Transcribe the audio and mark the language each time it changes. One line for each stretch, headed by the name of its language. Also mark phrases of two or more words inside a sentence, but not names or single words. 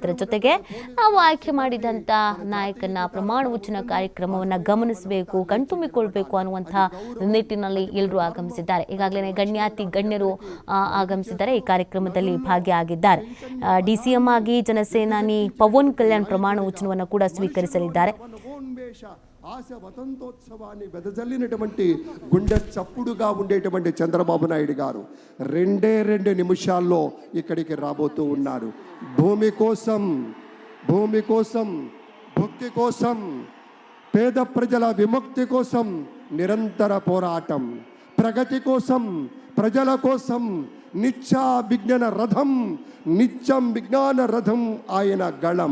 Kannada: ಅದರ ಜೊತೆಗೆ ನಾವು ಆಯ್ಕೆ ಮಾಡಿದಂಥ ನಾಯಕನ ಪ್ರಮಾಣ ವಚನ ಕಾರ್ಯಕ್ರಮವನ್ನು ಗಮನಿಸಬೇಕು, ಕಣ್ತುಂಬಿಕೊಳ್ಬೇಕು ಅನ್ನುವಂಥ ನಿಟ್ಟಿನಲ್ಲಿ ಎಲ್ಲರೂ ಆಗಮಿಸಿದ್ದಾರೆ. ಈಗಾಗಲೇ ಗಣ್ಯರು ಆಗಮಿಸಿದ್ದಾರೆ, ಈ ಕಾರ್ಯಕ್ರಮದಲ್ಲಿ ಭಾಗಿಯಾಗಿದ್ದಾರೆ. DCM ಆಗಿ ಜನಸೇನಾನಿ ಪವನ್ ಕಲ್ಯಾಣ್ ಪ್ರಮಾಣ ವಚನವನ್ನು ಕೂಡ ಸ್ವೀಕರಿಸಲಿದ್ದಾರೆ.
Telugu: ఆశ వసంతోత్సవాన్ని వెదజల్లినటువంటి గుండె చప్పుడుగా ఉండేటువంటి చంద్రబాబు నాయుడు గారు 2 నిమిషాల్లో ఇక్కడికి రాబోతూ ఉన్నారు. భూమి కోసం భక్తి కోసం పేద ప్రజల విముక్తి కోసం నిరంతర పోరాటం, ప్రగతి కోసం ప్రజల కోసం నిత్యం విజ్ఞాన రథం ఆయన గళం.